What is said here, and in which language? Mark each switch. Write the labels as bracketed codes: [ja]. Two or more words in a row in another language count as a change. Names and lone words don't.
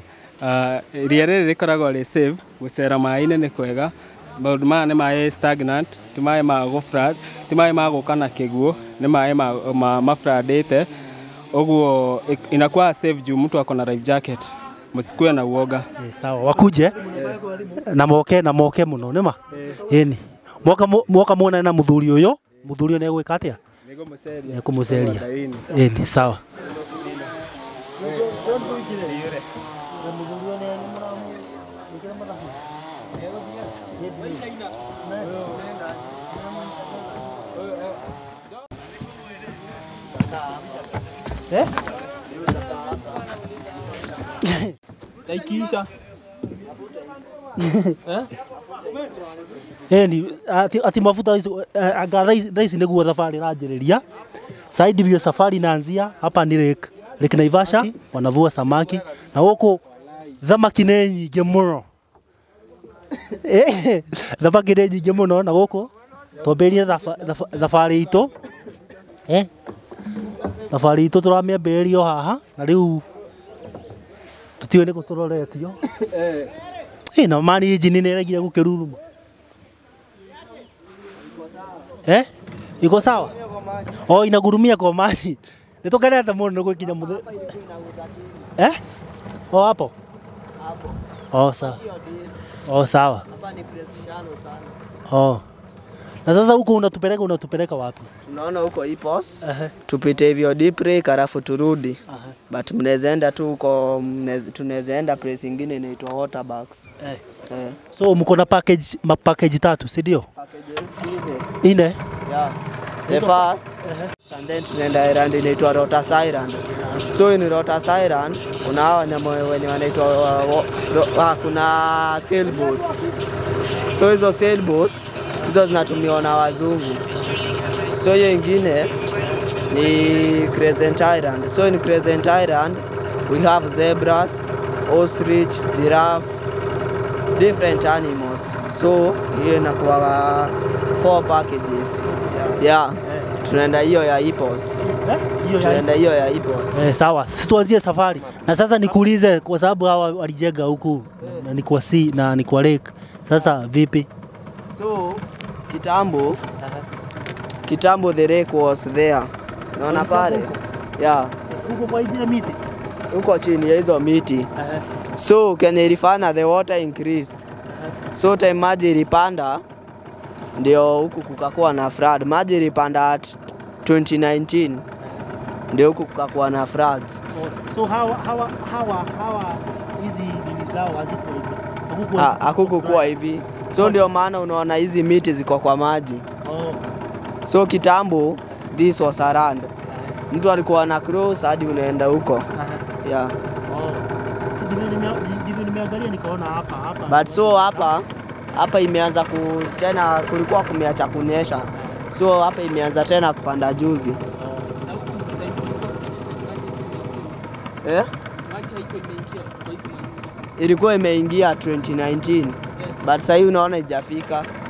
[ki] Iria rĩrĩ rĩkoragwo rĩ safe gũcera maĩ-inĩ nĩ kwega. Maũndũ maya nĩ maĩ stagnant, ti maĩ ma gũflat, ti maĩ ma gũka na kĩguũ, nĩ maĩ mafladĩte. [sw] Oguo inakuwa safe juu mtu ako na [en] life jacket. [sw] Msikuwe na uoga. [ki] Sawa, wakuje na moke muno nĩma? Ĩni. Mwoka muona na mũthuri ũyũ nĩ egwĩka atĩa? Nĩ kũmũceria. Ĩni, sawa. Eh? Daikisha. Eni ati [sw] mafuta hizo anga hizi [ki] niguo thabarĩ ranjĩrĩria. [en] Side view [sw] safari inaanzia hapa ni Lake Naivasha, wanavua samaki na huko thamaki [ki] nĩ nyingĩ mũno. Thamaki nĩ nyingĩ mũno na huko twambĩrĩrie thabarĩ itũ. Thabarĩ itũ tũramĩambĩrĩria haha na rĩu tutiwe nĩ gũtũroretio. Na mani engine nĩ ĩregire gũkĩruruma. [sw] Iko sawa? Inagurumia kwa maji. [ki] Nĩtũkenete mũno nĩ gũkinya mũthĩ. [sw] Hapo. Sawa. Sawa. Hapa ni precision sana. Na sasa huko unatupeleka wapi? Tunaona huko Ipos. Tupite hivyo Deepre halafu turudi. But mnaweza enda tu huko, tunaweza enda place nyingine inaitwa Waterbucks. So mko na package tatu, si ndio? Package [ki] ine. [en] Yeah. The first and then [sw] tunaenda island inaitwa Rotas Island. So in Rotas Island kuna wanyama wenye wanaitwa kuna sailboats. So hizo sailboats hizo zinatumiwa na wazungu. So hiyo ingine ni Crescent Island. [en] So in Crescent Island we have zebras, ostrich, giraffe, different animals. [sw] So hiyo inakuwa 4 packages. Yeah. Tunaenda hiyo ya Ipos. Tunaenda hiyo ya Ipos. Sawa. Sisi tuanzie safari. Na sasa nikuulize kwa sababu hawa walijenga huku na ni kwa sea na ni kwa lake. Sasa vipi? So kitambo [en] the lake was there. [sw] Unaona pale? Yeah. Huko kwa hizo miti. Huko chini ya hizo miti. So Kenya ilifanya [en] the water increased. [sw] So time maji ilipanda ndio huku kukakuwa na flood. Maji ilipanda at 2019 ndio huku kukakuwa na floods. So hawa hizi nini zao haziko hivi. Hakukuwa hivi. So ndio maana unaona hizi miti ziko kwa maji. So kitambo [en] this was a land. [sw] Mtu alikuwa na cross hadi unaenda huko. [en] Yeah. [sw] Ndivyo nimeangalia nikaona hapa. But so hapa imeanza tena kulikuwa kumeacha kunyesha. So hapa imeanza tena kupanda juzi. Ilikuwa imeingia 2019. But sasa hivi unaona haijafika.